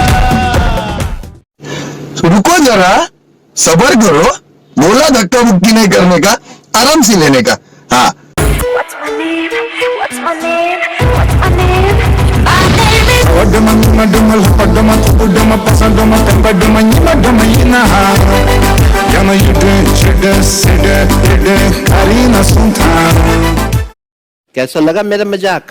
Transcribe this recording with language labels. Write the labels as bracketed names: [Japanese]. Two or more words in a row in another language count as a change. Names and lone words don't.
[Hindi] रुको जरा, सब्र करो, बोला धक्का मुक्की नहीं करने का, आराम से लेने का। हाँ [English] What's my name? What's my name? What's my name? My name is Oduma maduma oduma oduma pasaduma tembaduma yimaduma yinaha. Yana yude chede sede ede karina sunta. [Hindi] कैसा लगा मेरा मजाक?